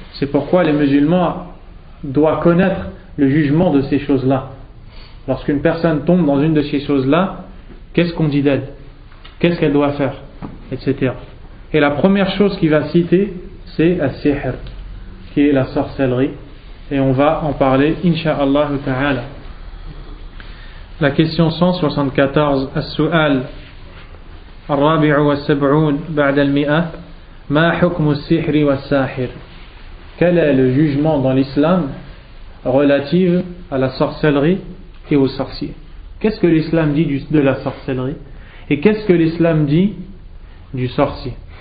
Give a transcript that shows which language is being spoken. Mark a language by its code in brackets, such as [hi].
[fr] C'est pourquoi les musulmans doivent connaître le jugement de ces choses-là. Lorsqu'une personne tombe dans une de ces choses-là, qu'est-ce qu'on dit d'elle? Qu'est-ce qu'elle doit faire? Etc. Et la première chose qu'il va citer, c'est as-sihr, qui est la sorcellerie. Et on va en parler, insha'Allah ta'ala. La question 174, [ar] as-su'al الرابع والسبعون بعد المئة ما حكم السحر والساحر. [fr] Quel est le jugement dans l'islam relatif à la sorcellerie et aux sorciers? Qu'est-ce que l'islam dit de la sorcellerie? Et qu'est-ce que l'islam dit du sorcier?